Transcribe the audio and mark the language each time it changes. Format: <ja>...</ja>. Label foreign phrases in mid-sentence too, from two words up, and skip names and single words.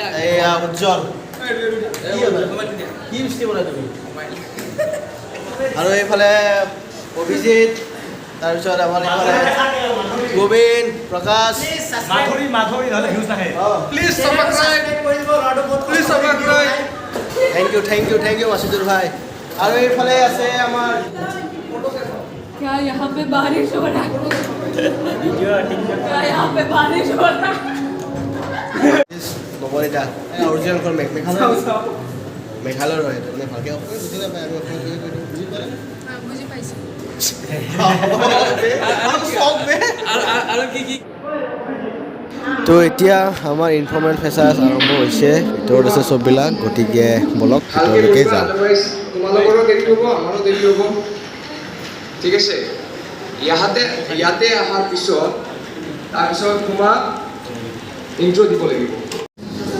<as>এয়া উজ্জ্বল কি বৃষ্টি বনাই তুমি আৰু এইফালে অভিজিত তাৰপিছত আমাৰ এইফালে গোবিন প্ৰকাশ</as> <en>thank you</en> <as>মাছুদুৰ ভাই আৰু এইফালে আছে আমাৰ</as> <hi>क्या यहाँ पे बारिश हो रहा है क्या यहाँ पे बारिश हो रहा है</hi> <as>নৱনীতা অৰিজিনেল মেঘালয়ৰ হয় মানে ভালকৈ অসমীয়া বুজি নাপায় আমি অসমীয়া বুজি পালে বুজি পাইছো আৰু কি তো এতিয়া আমাৰ</as> <en>informal freshers</en> <as>আৰম্ভ হৈছে ভিতৰত আছে চববিলাক গতিকে বলক ভিতৰলৈকে যাওঁ তোমালোকৰো দেৰি হ'ব আমাৰো দেৰি হ'ব ঠিক আছে ইয়াতে অহাৰ পিছত তাৰপিছত তোমাক ইণ্ট্ৰ' দিব লাগিব</as>